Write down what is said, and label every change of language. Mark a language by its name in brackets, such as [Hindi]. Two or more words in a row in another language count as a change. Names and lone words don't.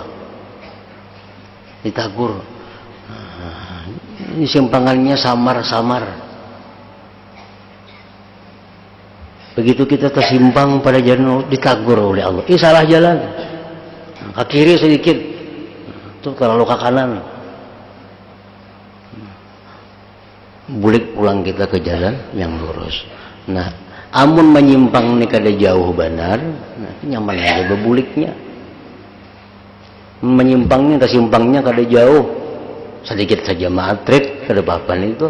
[Indonesian] Ditegur. Ini simpangannya samar-samar. Begitu kita tersimpang pada jalan, ditegur oleh Allah. Salah jalan. Ke kiri sedikit, itu terlalu ke kanan. [Banjar] Bulik pulang kita ke jalan yang lurus. Nah, amun menyimpang nih kada jauh benar, nah, nyaman aja bebuliknya. Menyimpangnya ke simpangnya kada jauh, sedikit saja matrik kada apa-apa itu.